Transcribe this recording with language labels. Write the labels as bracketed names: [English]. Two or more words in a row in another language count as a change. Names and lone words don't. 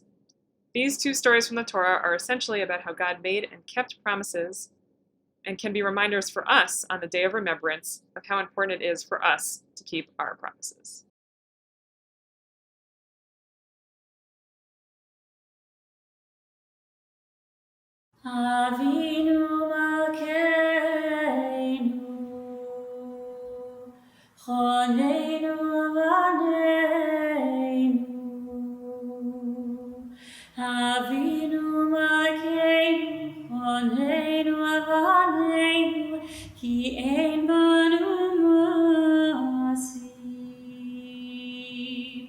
[English] These two stories from the Torah are essentially about how God made and kept promises, and can be reminders for us on the day of remembrance of how important it is for us to keep our promises. [Hebrew] אבינו מלכנו חננו ועננו. אבינו מלכנו חננו ועננו כי אין בנו מעשים.